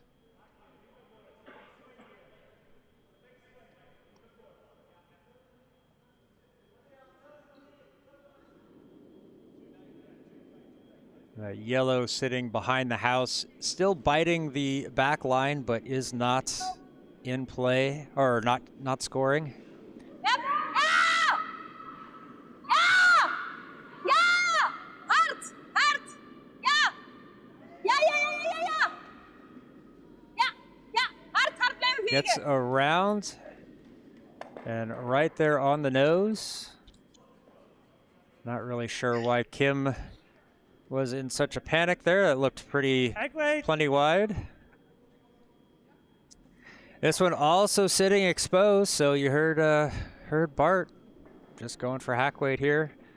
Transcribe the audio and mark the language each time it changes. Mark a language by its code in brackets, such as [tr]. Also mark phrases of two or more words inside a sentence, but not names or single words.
[en] Yellow sitting behind the house, still biting the back line, but is not in play, or not scoring. Yep. [nl] Ja! Ja! Ja! Hard! Hard! Ja! Ja, ja, ja, ja, ja, ja! Ja, ja! Hard, hard blijven [en] Gets [nl] vegen! [en] around, and right there on the nose. Not really sure why Kim was in such a panic there. That looked plenty wide. This one also sitting exposed, so you heard Bart just going for hack weight here.